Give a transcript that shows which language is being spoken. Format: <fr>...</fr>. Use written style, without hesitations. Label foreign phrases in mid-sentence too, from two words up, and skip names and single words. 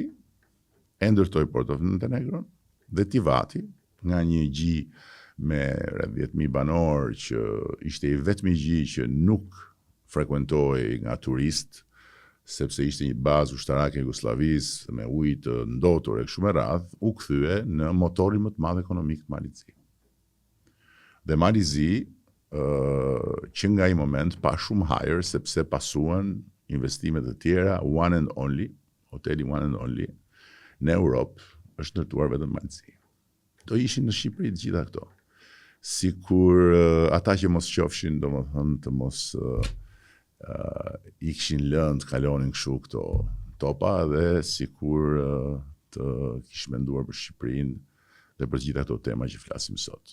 <sq>e ndërtoi Port of Montenegro dhe Tivati, nga një gjë me rreth 10.000 banor që ishte i vetmi gjë që nuk frekuentohej nga turist, sepse ishte një bazë ushtarake e Jugosllavisë me ujë të ndotur e kështu me radhë, u kthye në motorin më të madh ekonomik të Malizi. Dhe Malizi që nga i moment pa shumë hajër, sepse pasuan investimet të tjera, one and only, hoteli one and only, në Europë është ndërtuar vetëm Malzi. Do ishin në Shqipëri të gjitha këto. Sikur ata që mos qofshin, domethënë të mos i kishin lënë të kalonin kështu këto topa, dhe sikur të kish menduar për Shqipërinë dhe për gjitha këto tema që flasim sot.</sq>